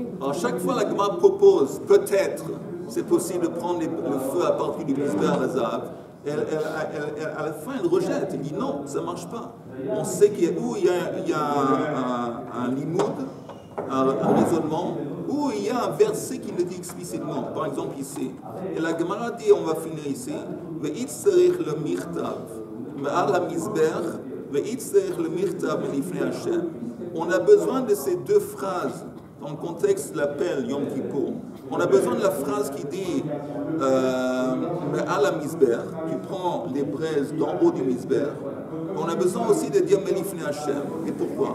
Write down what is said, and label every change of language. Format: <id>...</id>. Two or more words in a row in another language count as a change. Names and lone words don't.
<fr>Alors chaque fois la Gemara propose, peut-être, c'est possible de prendre le feu à partir du</fr> <he>מזבח הזהב.</he> <fr>À la fin, elle rejette, elle dit non, ça ne marche pas. On sait qu'il y a un limoud, un raisonnement, où il y a un verset qui le dit explicitement. Par exemple ici, et la Gemara dit, on va finir ici,</fr> <he>ואיצטריך למכתב מעל המזבח ואיצטריך למכתב מלפני השם.</he> <fr>On a besoin de ces deux phrases dans le contexte de l'appel Yom Kippour. On a besoin de la phrase qui dit</fr> <he>מעל המזבח,</he> <fr>tu prends les braises d'en haut du mizbech. On a besoin aussi de dire</fr> <he>מלפני השם.</he> <fr>Et pourquoi?</fr>